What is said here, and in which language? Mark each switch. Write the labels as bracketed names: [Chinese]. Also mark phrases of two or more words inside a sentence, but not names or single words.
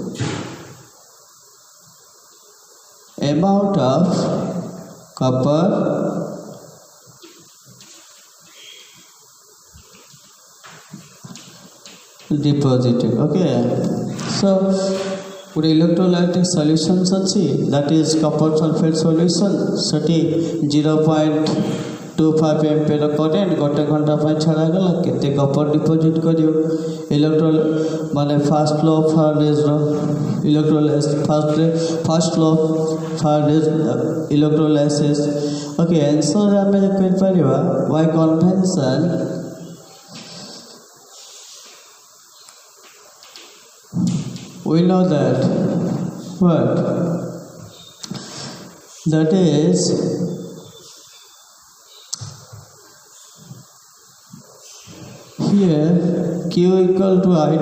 [English] Amount of copper deposited. Okay, so ଗୋଟେ electrolytic solutions ଅଛି, that is copper sulfate solution. [Odia] ସେଠି 0.25 [English] ampere current [Odia] ଗୋଟେ घंटा ପାଇଁ ଛାଡା ଗଲା. କେତେ [English] copper deposit [Odia] କରିବ? [English] ମାନେ first law of Faraday's electrolysis, first law of Faraday's electrolysis. Okay, answer [Odia] ଆମେ କରିପାରିବା [English] by convention. We know that what? That is here Q equal to IT.